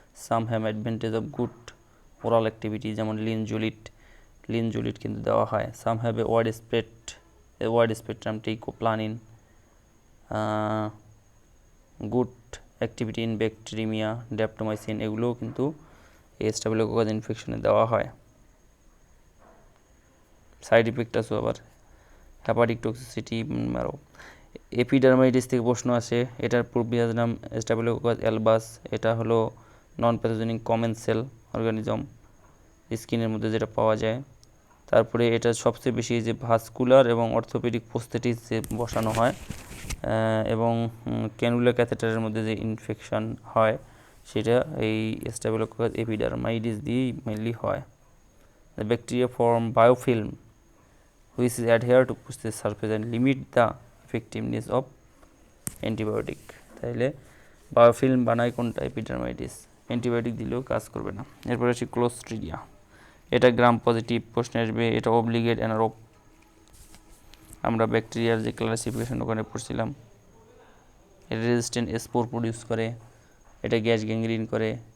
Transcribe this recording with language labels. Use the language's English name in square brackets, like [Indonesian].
[English] Some have advantage of good oral activity, [Bangla] যেমন লিনজোলিট কিন্তু দেওয়া হয়। [English] Some have a wide spectrum teicoplanin, good activity in bacteremia, daptomycin, [Bangla] এগুলোও কিন্তু এই স্টাফিলোকক্কাস ইনফেকশনে দেওয়া হয়। সাইড ইফেক্ট আছে আবার হ্যাপাটিক টক্সিসিটি। এপিডার্মাইটিস থেকে প্রশ্ন আসে, এটার প্রিভিয়াস নাম স্টাফিলোকক্কাস অ্যালবাস, এটা হলো নন প্যাথোজেনিক কমেন্সেল অর্গানিজম, স্কিনের মধ্যে যেটা পাওয়া যায়। তারপরে এটা সবচেয়ে বেশি যে ভাস্কুলার এবং অর্থোপেডিক প্রস্থেটিস যে বসানো হয় এবং ক্যানুলা ক্যাথেটারের মধ্যে যে ইনফেকশন হয় সেটা এই স্টাফিলোকক্কাস এপিডার্মাইটিস দিয়েই মেনলি হয়। [English] The bacteria form biofilm which is adhere to the surface and limit the effectiveness of antibiotic. [Bangla] তাহলে বায়োফিল্ম বানায় কোনটা? এপিডার্মাইটিস, অ্যান্টিবায়োটিক দিলেও কাজ করবে না। এরপরে আসি ক্লোস্ট্রিডিয়া, এটা গ্রাম পজিটিভ, প্রশ্ন আসবে। এটা অব্লিগেট অ্যানারোব, আমরা ব্যাকটেরিয়ার যে ক্লাসিফিকেশন ওখানে পড়ছিলাম। এটা রেজিস্ট্যান্ট স্পোর প্রডিউস করে, এটা গ্যাস গ্যাংগ্রিন করে,